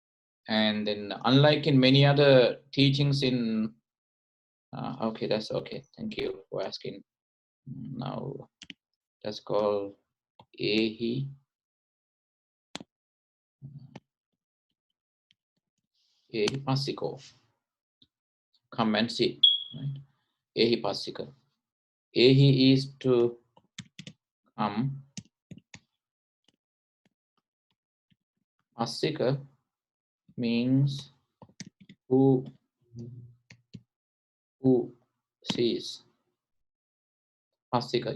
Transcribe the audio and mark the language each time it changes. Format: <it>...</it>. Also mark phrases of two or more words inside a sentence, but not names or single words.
<en>And then, unlike in many other teachings in Okay, that's okay. Thank you for asking. Now, let's call Ehi.</en> <pi>Ehi Pasiko.</pi> <en>Come and see. Right?</en> <pi>Ehi Pasika.</pi> <en>Ehi is to come. Pasika means who sees. Pasika.</en>